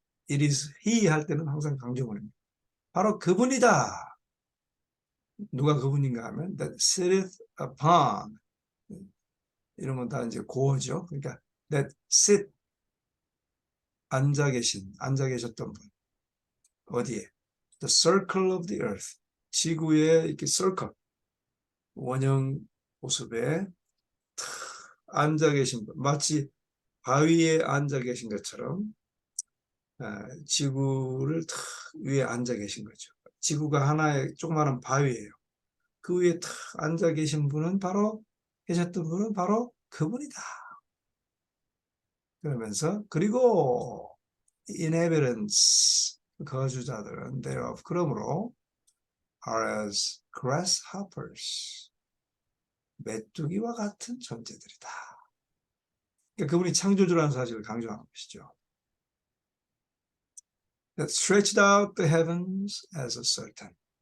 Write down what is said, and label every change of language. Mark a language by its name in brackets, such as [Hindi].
[English] It is he [Korean] 할 때는 항상 강조문입니다. 바로 그분이다. 누가 그분인가 하면 [English] that sitteth upon, [Korean] 이러면 다 이제 고어죠. 그러니까 [English] that sit, [Korean] 앉아 계셨던 분. 어디에? [English] The circle of the earth. [Korean] 지구의 이렇게 [English] circle. [Korean] 원형 모습에 탁 앉아 계신 분, 마치 바위에 앉아 계신 것처럼 지구를 탁 위에 앉아 계신 거죠. 지구가 하나의 조그마한 바위예요. 그 위에 탁 앉아 계신 분은 바로 계셨던 분은 바로 그분이다. 그러면서 그리고 [English] inhabitants [Korean] 거주자들은 [English] thereof [Korean] 그러므로 [English] are as grasshoppers [Korean] 메뚜기와 같은 존재들이다. 그러니까 그분이 창조주라는 사실을 강조하는 것이죠. [English] That stretched out the heavens as a curtain.